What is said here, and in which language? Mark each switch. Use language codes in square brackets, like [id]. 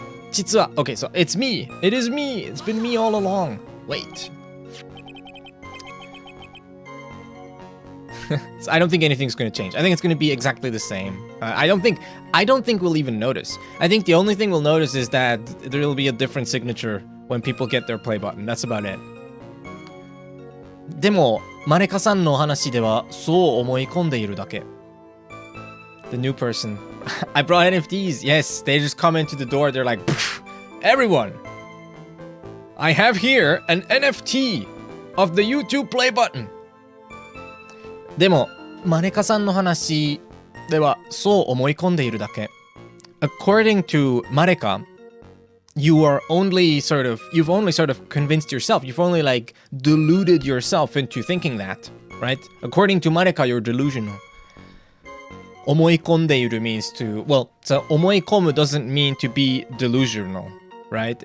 [en] Chitsuwa. Okay, so it's me. It is me. It's been me all along. Wait. So I don't think anything's going to change. I think it's going to be exactly the same. I don't think we'll even notice. I think the only thing we'll notice is that there will be a different signature when people get their play button. That's about it. [ja] でも、マネカさんの話ではそう思い込んでいるだけ。 [en] The new person. I brought NFTs. Yes, they just come into the door. They're like, everyone, I have here an NFT of the YouTube play button. [ja] でも、マネカさんの話ではそう思い込んでいるだけ。 [en] According to Mareka, you've only sort of convinced yourself. You've only like deluded yourself into thinking that, right? According to Mareka, you're delusional. 思い込んでいる means to, well, so 思い込む doesn't mean to be delusional, right?